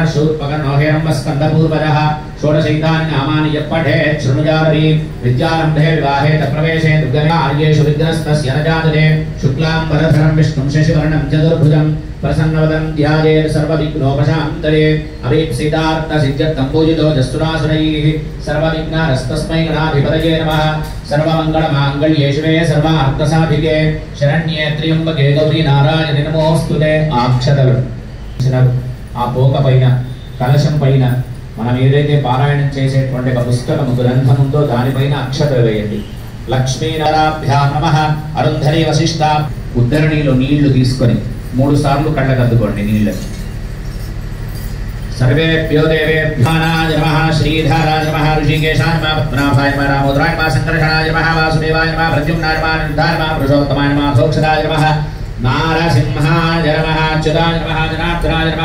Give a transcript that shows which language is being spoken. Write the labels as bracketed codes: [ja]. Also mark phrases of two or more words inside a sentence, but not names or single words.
[sa] शूर्पकर्णो हेरम्बस्कन्दपूर्वजः षोडशैतानि नामानि यः पठेत् शृणुयादपि विद्यारम्भे विवाहे तप्रवेशे दुर्गमार्येषु विघ्नस्तस्य न जायते शुक्लाम्बरधरं विष्णुं शशिवर्णं चतुर्भुजं प्रसन्नवदनं ध्यायेत् सर्वविघ्नोपशान्तये अभीप्सितार्थसिद्ध्यर्थं पूजितो जस्तुरासुरैः सर्वविघ्नहस्तस्मै गणाधिपतये नमः सर्वमङ्गलमाङ्गल्ये शिवे सर्वार्थसाधिके शरण्ये त्र्यम्बके गौरी नारायणि नमोऽस्तुते आक्षतలు [te] ఆ పోక పైన కలశం పైన మనం ఏదైతే పారాయణం చేసేటువంటి ఒక పుస్తకము గ్రంథం ఉందో దానిపైన అక్షతలు వేయండి. [sa] లక్ష్మీనారాభ్యాం నమః. [te] అరుంధరీ వశిష్ఠ ఉద్ధరణిలో నీళ్లు తీసుకొని 3 సార్లు కళ్ళకద్దుకోండి నీళ్లు. [sa] सर्वेभ्यो देवेभ्यो नमः. श्रीधराय नमः. ऋषिकेशाय नमः. पद्मनाभाय नमः. रामोदराय नमः. संकर्षणाय नमः. वासुदेवाय नमः. प्रद्युम्नाय नमः. निर्धाय नमः. पुरुषोत्तमाय नमः. सोक्षदाय नमः. नारसिंहाय नमः. अच्युताय नमः. जनार्दनाय नमः.